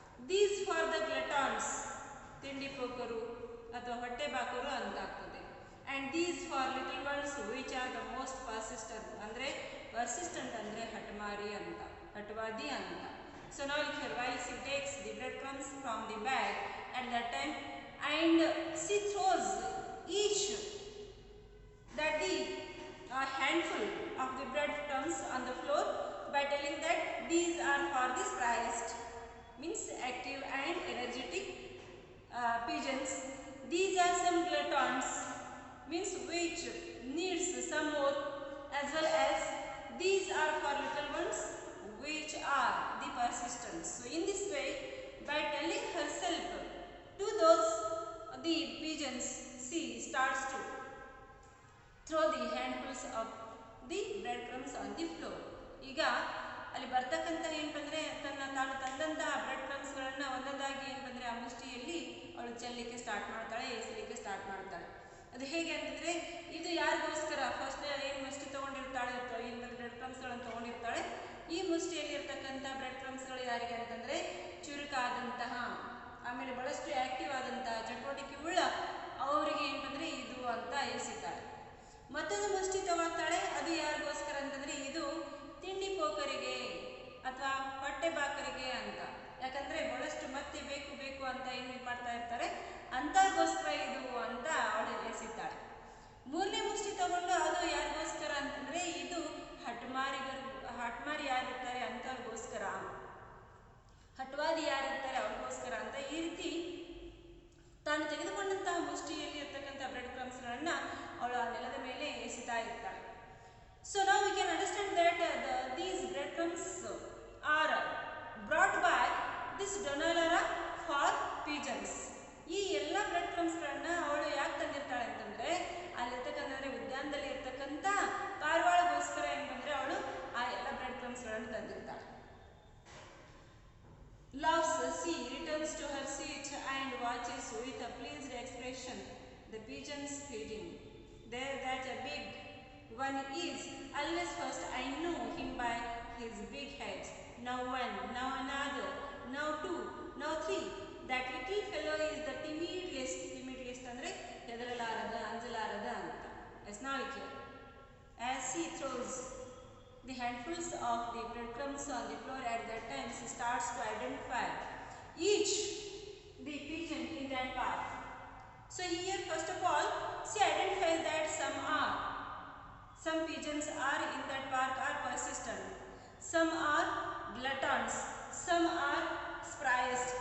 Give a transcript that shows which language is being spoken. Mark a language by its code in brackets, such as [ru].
[en] these for the gluttons, [kn] ತಿಂಡಿ ಪೋಕರು ಅಥವಾ ಹೊಟ್ಟೆ ಬಾಕರು ಅಂತ ಆಗ್ತದೆ. [en] and these for little words which are the most persistent, [kn] ಅಂದರೆ ಪರ್ಸಿಸ್ಟೆಂಟ್ ಅಂದರೆ ಹಠಮಾರಿ ಅಂತ, ಹಠವಾದಿ ಅಂತ. [en] So now here, while she takes the breadcrumbs from the bag at that time, and she throws each that the handful of the breadcrumbs on the floor by telling that these are for the spryest, means active and energetic pigeons. These are some gluttons, means which needs some more, as well as these are for little ones which are the persistence. So in this way, by telling herself to those the pigeons, she starts to throw the handfuls of the breadcrumbs on the floor. [kn] ಈಗ ಅಲ್ಲಿ ಬರ್ತಕ್ಕಂಥ ಏನಂದ್ರೆ ತಾನು ತಂದಂತಹ bread ಕ್ರಮ್ಸ್ಗಳನ್ನು ಒಂದೊಂದಾಗಿ ಏನಂದ್ರೆ ಆ ಮುಷ್ಟಿಯಲ್ಲಿ ಅವಳು ಚೆಲ್ಲಲಿಕ್ಕೆ start ಮಾಡ್ತಾಳೆ, ಎಸಲಿಕ್ಕೆ ಸ್ಟಾರ್ಟ್ ಮಾಡ್ತಾಳೆ. ಅದು ಹೇಗೆ ಅಂತಂದ್ರೆ ಇದು ಯಾರಿಗೋಸ್ಕರ ಫಸ್ಟ್ ಏನು ಮುಷ್ಟಿ ತಗೊಂಡಿರ್ತಾಳೆ, ಏನು ಬ್ರೆಡ್ ಕ್ರಮ್ಸ್ಗಳನ್ನು ತಗೊಂಡಿರ್ತಾಳೆ, ಈ ಮುಷ್ಟಿಯಲ್ಲಿ ಇರ್ತಕ್ಕಂಥ ಬ್ರೆಡ್ ಕ್ರಮ್ಸ್ಗಳು ಯಾರಿಗೆ ಅಂತಂದ್ರೆ ಚುರುಕಾದಂತಹ, ಆಮೇಲೆ ಬಹಳಷ್ಟು ಆಕ್ಟಿವ್ ಆದಂತಹ, ಚಟುವಟಿಕೆ ಉಳ್ಳ ಅವರಿಗೆ ಏನಂದ್ರೆ ಇದು ಅಂತ ಎಸಿತಾಳೆ. ಮತ್ತೊಂದು ಮುಷ್ಟಿ ತಗೊಳ್ತಾಳೆ, ಅದು ಯಾರಿಗೋಸ್ಕರ ಅಂತಂದ್ರೆ ಇದು ತಿಂಡಿ ಪೋಕರಿಗೆ ಅಥವಾ ಹೊಟ್ಟೆ ಬಾಕರಿಗೆ ಅಂತ. ಯಾಕಂದ್ರೆ ಬಹಳಷ್ಟು ಮತ್ತೆ ಬೇಕು ಬೇಕು ಅಂತ ಏನು ಮಾಡ್ತಾ ಇರ್ತಾರೆ, ಅಂತಗೋಸ್ಕರ ಇದು ಅಂತ ಅವಳು ಎಸಿತಾಳೆ. ಮೂರನೇ ಮುಷ್ಟಿ ತಗೊಂಡು ಅದು ಯಾರಿಗೋಸ್ಕರ ಅಂತಂದ್ರೆ ಇದು ಹಟ್ಮಾರಿ ಯಾರಿರ್ತಾರೆ ಅಂತವ್ರಿಗೋಸ್ಕರ, ಹಟ್ವಾದಿ ಯಾರಿರ್ತಾರೆ ಅವ್ರಿಗೋಸ್ಕರ ಅಂತ. ಈ ರೀತಿ ತಾನು ತೆಗೆದುಕೊಂಡಂತಹ ಮುಷ್ಟಿಯಲ್ಲಿ ಇರ್ತಕ್ಕಂಥ ಬ್ರೆಡ್ ಕ್ರಮ್ಸ್ಗಳನ್ನ ಅವಳು ಆ ನೆಲದ ಮೇಲೆ ಎಸಿತಾ ಇರ್ತಾಳೆ. [en] So now we can understand that these breadcrumbs are brought by this Donallara for pigeons. [kn] ಈ ಎಲ್ಲ ಬ್ರೆಡ್ ಕ್ರಮ್ಸ್ಗಳನ್ನ ಅವಳು ಯಾಕೆ ತಂದಿರ್ತಾಳೆ ಅಂತಂದ್ರೆ ಅಲ್ಲಿರ್ತಕ್ಕಂಥಂದ್ರೆ ಉದ್ಯಾನದಲ್ಲಿ ಇರ್ತಕ್ಕಂಥ ಪಾರಿವಾಳಗೋಸ್ಕರ ಏನಂದ್ರೆ ಅವಳು ಆ ಎಲ್ಲ bread ಕ್ರಮ್ಸ್ಗಳನ್ನು ತಂದಿರ್ತಾಳೆ. [en] Loves she returns to her seat and watches with a pleased expression the pigeons feeding. There that a big one is always first. I know him by his big head. Now one, now another, now two, now three. That little fellow is the timidest. [kn] Timidest andre ಹೆದರಲಾರದ, ಅಂಜಲಾರದ ಅಂತ. [en] As now here, as she throws the handfuls of the breadcrumbs on the floor, at that time she starts to identify each the pigeon in that part. So here first of all she identifies that some pigeons are in that park are persistent, some are gluttons, some are spryest.